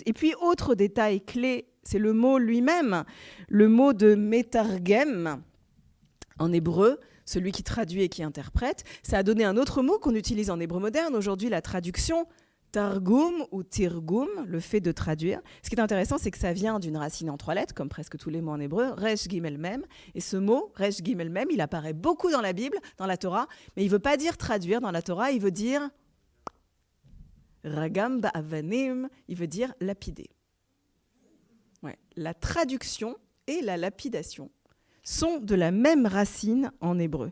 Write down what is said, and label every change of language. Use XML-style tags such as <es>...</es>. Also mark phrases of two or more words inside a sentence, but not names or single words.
<fr>Et puis, autre détail clé, c'est le mot lui-même, le mot de metargem en hébreu, celui qui traduit et qui interprète. Ça a donné un autre mot qu'on utilise en hébreu moderne. Aujourd'hui, la traduction, targum ou tirgum, le fait de traduire. Ce qui est intéressant, c'est que ça vient d'une racine en 3 lettres, comme presque tous les mots en hébreu,</fr> <he>ריש גימל מם.</he> <fr>Et ce mot,</fr> <he>ריש גימל מם,</he> <fr>il apparaît beaucoup dans la Bible, dans la Torah, mais il ne veut pas dire traduire dans la Torah, il veut dire</fr> <he>רגם באבנים,</he> <fr>il veut dire lapider. Ouais. La traduction et la lapidation sont de la même racine en hébreu.</fr>